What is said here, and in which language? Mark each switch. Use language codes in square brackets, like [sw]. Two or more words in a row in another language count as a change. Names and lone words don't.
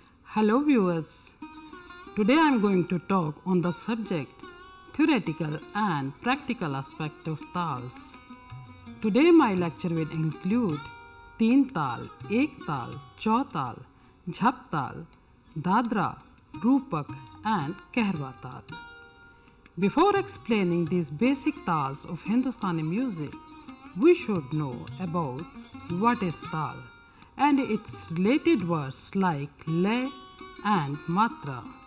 [en] Hello viewers, today I am going to talk on the subject theoretical and practical aspect of tals. Today my lecture will include teen tal, ek tal, chaw tal, jhap tal, dadra, rupak and kehra tal. Before explaining these basic tals of Hindustani music, we should know about what is tal and its related words like lay and matra.